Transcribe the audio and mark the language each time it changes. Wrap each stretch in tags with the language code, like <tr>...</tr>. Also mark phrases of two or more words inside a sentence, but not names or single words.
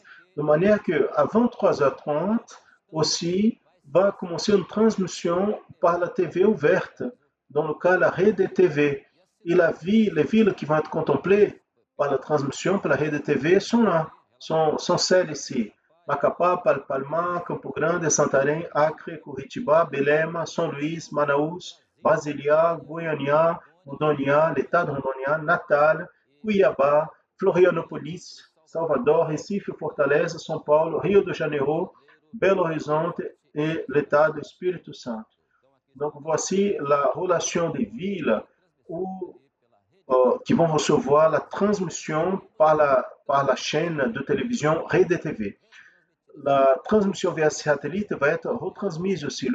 <fr>De manière qu'à 23h30 aussi va commencer une transmission par la TV ouverte, dans le cas la rede TV. Et les villes qui vont être contemplées par la transmission par la rede TV sont là, sont celles ici. Macapá, Palma, Campo Grande, Santarém, Acre, Curitiba, Belém, São Luís, Manaus, Brasília, Goiânia, Rondônia, l'État de Rondônia, Natal, Cuiabá, Florianópolis, Salvador, Recife, Fortaleza, São Paulo, Rio de Janeiro, Belo Horizonte et l'État du Espírito Santo. Donc voici la relation des villes qui vont recevoir la transmission par la chaîne de télévision Rede TV. La transmission via satellite va être retransmise aussi.</fr>